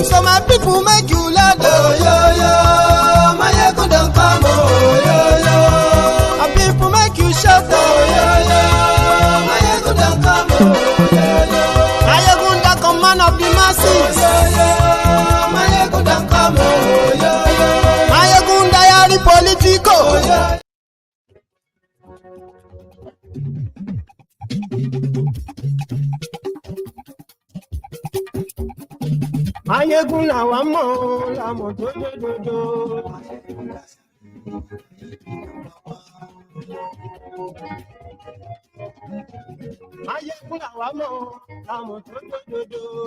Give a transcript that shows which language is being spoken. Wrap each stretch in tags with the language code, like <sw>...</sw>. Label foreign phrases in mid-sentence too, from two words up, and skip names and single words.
<en>So my people make you laugh. Oh yo yo, Mayegun don't come. Oh yo yo, my people make you shout. Oh yo yo, Mayegun don't come. Oh yo yo, Mayegun don't come, man of the masses. Oh yo yo, Mayegun don't come. Oh yo yo, Mayegun diary politico. Oh yo.</en> <yo>Mayegun làwa mọ̀ làmọ̀ tó dòdòdò. Mayegun làwa mọ̀ làmọ̀ tó dòdòdò.</yo>